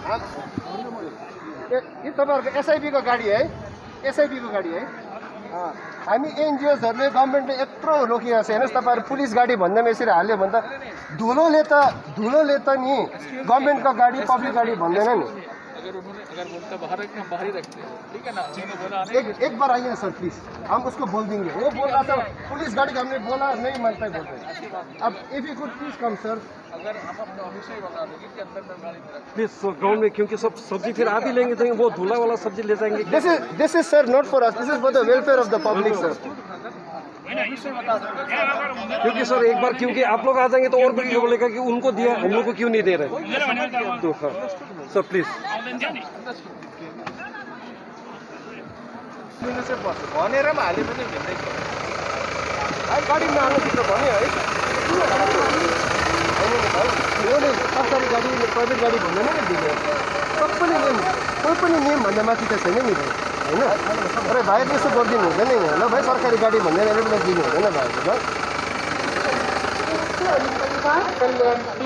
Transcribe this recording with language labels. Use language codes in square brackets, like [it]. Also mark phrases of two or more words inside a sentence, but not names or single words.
[ne] यो तपाईँहरूको एसआइबीको गाडी है एसआइबीको गाडी है हामी एनजिओजहरूले गभर्मेन्टले यत्रो रोकिरहेको छ हेर्नुहोस् तपाईँहरू पुलिस गाडी भन्दामा यसरी हाल्यो भने त धुलोले त नि गभर्मेन्टको गाडी पब्लिक गाडी भन्दैन नि [hi] एक बार आइए सर प्लीज हम उसको बोल देंगे वो बोल रहा था पुलिस गाड़ी हमने बोला नहीं मानता है बोलते अब [en] if you could please come sir [hi] प्लीज ग्राउंड में क्योंकि सब सब्जी फिर आप ही लेंगे तो वो धुला वाला सब्जी ले जाएंगे [en] this is sir not for us this is for the welfare of the public sir [hi] क्योंकि सर एक बार क्योंकि आप लोग आ जाएंगे तो और भी बोलेगा कि उनको दिया हम लोग को क्यों नहीं दे रहे तो हाँ सर प्लीज [ne] भनेर पनि हाले पनि भिन्दै गाडी नहाल्नु भन्यो है सरकारी गाडी प्राइभेट गाडी भन्दैन नि दिने सबैले नियम कोही पनि नियम भन्दा माथि त छैन नि भाइ होइन अरे भाइ त्यसो गरिदिनु हुँदैन नि ल भाइ सरकारी गाडी भन्दैन एम्बुलेन्स दिनु हुँदैन भाइ ल